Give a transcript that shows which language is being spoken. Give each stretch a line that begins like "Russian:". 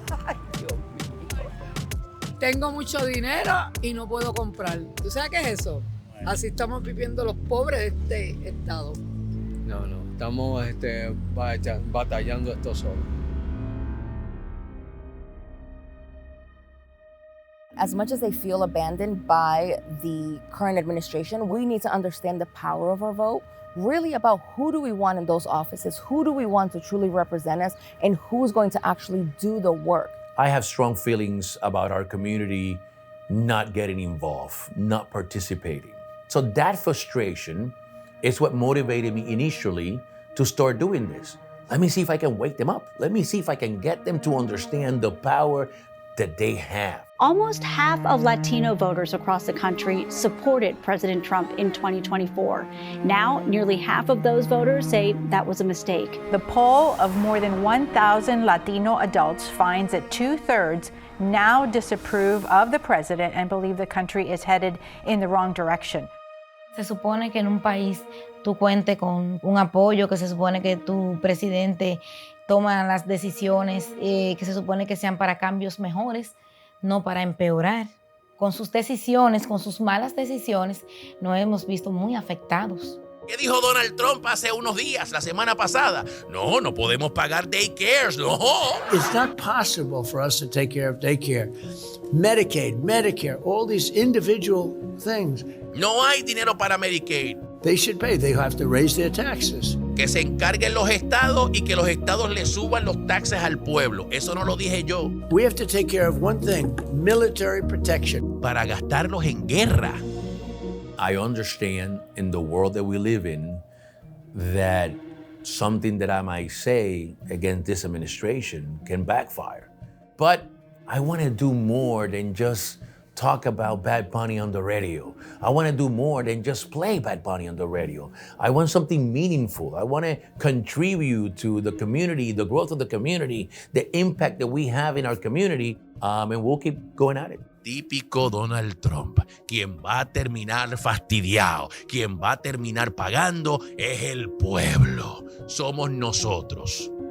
Spanish: Ay, Dios mío. Tengo mucho dinero y no puedo comprar. ¿Tú sabes qué es eso? Así estamos viviendo los pobres de este estado. No, estamos batallando esto solo.
English: As much as they feel abandoned by the current administration, we need to understand the power of our vote, really about who do we want in those offices, who do we want to truly represent us, and who's going to actually do the work. I have strong feelings about our community not getting involved, not participating. So that frustration is what motivated me initially to start doing this. Let me see if I can wake them up. Let me see if I can get them to understand the power that they have. Almost half of Latino voters across the country supported President Trump in 2024. Now, nearly half of those voters say that was a mistake. The poll of more than 1,000 Latino adults finds that 2/3 now disapprove of the president and believe the country is headed in the wrong direction.
Spanish: Se supone que en un país tú cuentes con un apoyo, que se supone que tu presidente toma las decisiones que se supone que sean para cambios mejores, no para empeorar. Con sus decisiones, con sus malas decisiones, nos hemos visto muy afectados. ¿Qué dijo Donald Trump hace unos días, la semana pasada? No podemos pagar daycares, no.
English: It's not possible for us to take care of daycare, Medicaid, Medicare, all these individual things.
Spanish: No hay dinero para Medicaid.
English: They should pay. They have to raise their taxes.
Spanish: Que se encarguen los estados y que los estados le suban los taxes al pueblo. Eso no lo dije yo.
English: We have to take care of one thing, military protection.
Spanish: Para gastarlos en guerra.
English: I understand in the world that we live in that something that I might say against this administration can backfire. But I want to do more than just talk about Bad Bunny on the radio. I want to do more than just play Bad Bunny on the radio. I want something meaningful. I want to contribute to the community, the growth of the community, the impact that we have in our community, and we'll keep going at it.
Spanish: Típico Donald Trump. Quien va a terminar fastidiado, quien va a terminar pagando es el pueblo. Somos nosotros.